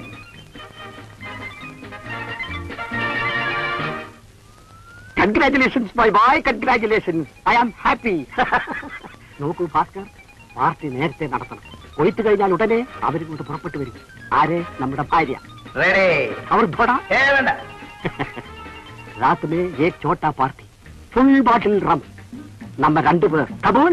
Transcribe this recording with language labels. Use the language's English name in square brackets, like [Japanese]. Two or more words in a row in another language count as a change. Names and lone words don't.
[English] Congratulations bye bye, congratulations. I am happy. [Malayalam] നോക്കൂ ഭാസ്കർ, പാർട്ടി നേരത്തെ നടത്തണം. കൊയ്ത്ത് കഴിഞ്ഞാൽ ഉടനെ അവരും കൊണ്ട് പുറപ്പെട്ടു വരും. ആരെ? നമ്മുടെ ഭാര്യ. റെഡി. അവർ വേണ്ട. [Hindi] रात में एक छोटा पार्टी, [English] full bottle rum. [Hindi] नंबर 2 पर कबूल.